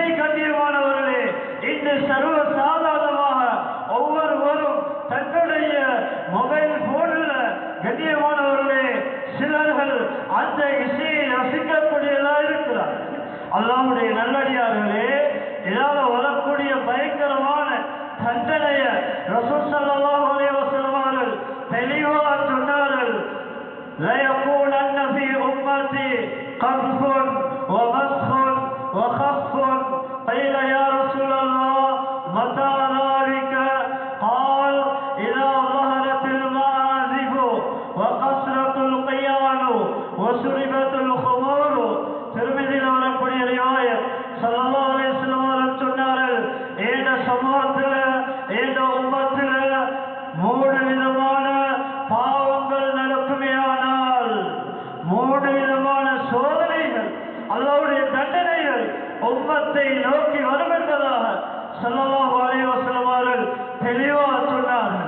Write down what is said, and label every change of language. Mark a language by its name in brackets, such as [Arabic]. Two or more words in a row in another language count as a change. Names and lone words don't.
[Tamil] கண்ணியமானவர்களே, இன்று சர்வ சாதாரணமாக ஒவ்வொருவரும் தன்னுடைய மொபைல் போனில், கண்ணியமானவர்களே, சிலர்கள் அந்த இசையை ரசிக்கக்கூடியதாக இருக்கிறார்கள். அல்லாஹ்வுடைய நல்லடியார்களே, இதால வரக்கூடிய பயங்கரமான தண்டனைய [Arabic] رسول صلى الله عليه وسلم [Tamil] அவர்கள் தெளிவாக சொன்னார்கள். [Arabic] لَيَكُونَنَّ فِي أُمَّتِي قَذْفٌ وَمَسْخٌ وَخَسْفٌ قِيلَ يَا رَسُولَ اللَّهِ مَتَى ذَلِكَ؟ قَالَ إِذَا ظَهَرَتِ الْمَعَازِفُ وَقَصَّرَتِ الْقِيَانُ وَشُرِبَتِ الْخُمُورُ. [Tamil] திருமிதியில் வரக்கூடிய ரிவாயத் [Arabic] صلى الله عليه وسلم [Tamil] அவர்கள் சொன்னார்கள், இந்த சமூகத்தில், இந்த உம்மத்தில் 3 விதமான பாவங்கள் நடக்குமேயானால், 3 விதமான சோதனைகள், அல்லாஹ்வுடைய தண்டனைகள் உம்மத்தை நோக்கி வரும் என்பதாக [Arabic] صلى الله عليه وسلم [Tamil] அவர்கள் தெளிவாக சொன்னார்கள்.